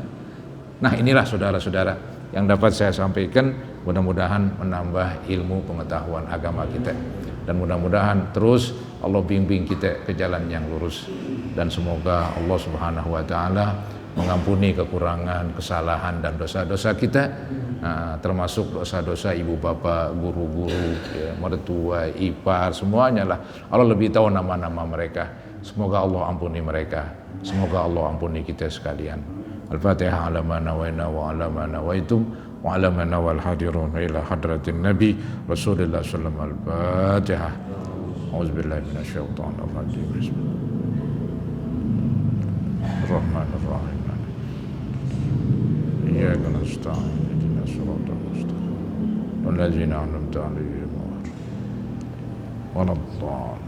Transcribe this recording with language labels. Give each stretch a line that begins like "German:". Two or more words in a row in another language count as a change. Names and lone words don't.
Indonesian: Nah inilah saudara-saudara yang dapat saya sampaikan, mudah-mudahan menambah ilmu pengetahuan agama kita, dan mudah-mudahan terus Allah bimbing kita ke jalan yang lurus, dan semoga
Arabic: الله سبحانه وتعالى
Indonesian: mengampuni kekurangan, kesalahan dan dosa-dosa kita, termasuk dosa-dosa ibu bapak, guru-guru, ya, mertua, ipar, semuanya lah. Allah lebih tahu nama-nama mereka. Semoga Allah ampuni mereka, semoga Allah ampuni kita sekalian.
Arabic: الفاتحة على ما نوينا وعلى ما نويتم وعلى ما نوى الحاضرون إلى حضرة النبي رسول الله صلى الله عليه وسلم. الفاتحة. أعوذ بالله من الشيطان الرجيم. بسم الله الرحمن الرحيم. إياك نستعين اهدنا الصراط المستقيم. والذين أنعمت عليهم ولا الضالين.